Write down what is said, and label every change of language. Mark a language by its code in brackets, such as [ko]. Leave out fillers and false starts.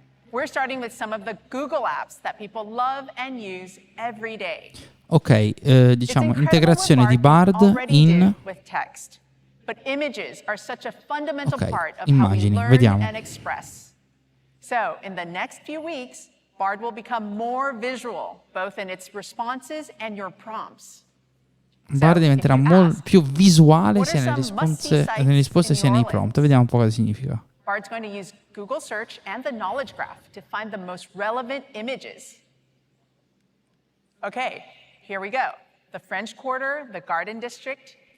[en] We're starting with some of the Google apps that people love and use every day. [it] Ok, diciamo integrazione di Bard in [en] But images are such a fundamental part of [it] immagini, [en] how we learn [it] vediamo. [en] and express. So, in the next few weeks, Bard will become more visual, both in its responses and your prompts. [it] Bard diventerà più visuale sia nelle risposte sia nei prompt. Vediamo un po' cosa significa. [en] Bard's going to use Google Search and the Knowledge Graph to find the most relevant images. Okay, here we go. The French Quarter, the Garden District.